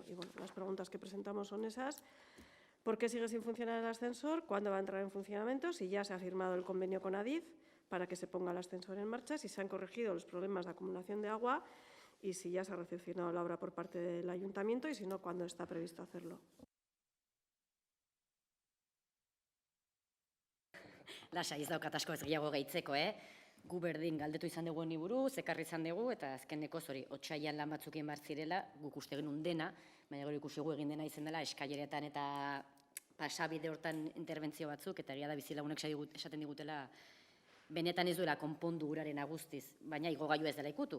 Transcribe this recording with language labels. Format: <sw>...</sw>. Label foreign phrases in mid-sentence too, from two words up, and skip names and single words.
<es>Y bueno, las preguntas que presentamos son esas. ¿Por qué sigue sin funcionar el ascensor? ¿Cuándo va a entrar en funcionamiento? Si ya se ha firmado el convenio con Adif para que se ponga el ascensor en marcha, si se han corregido los problemas de acumulación de agua y si ya se ha recepcionado la obra por parte del ayuntamiento y si no, ¿cuándo está previsto hacerlo?</es> <eu>Lasai, ez daukat asko ez gehiago gehitzeko, Gu berdin galdetu izan dugu honi buruz, ekarri izan dugu, eta azkeneko hori, otsailean lan batzuk egin behar zirela, guk uste genuen dena, baina gero ikusi egin dena izan dela, eskaileretan eta pasabide hortan interbentzio batzuk, eta egia da bizilagunek esaten digutela, benetan ez duela konpondu uraren aguztiz, baina igogailu ez dela ikutu.</eu>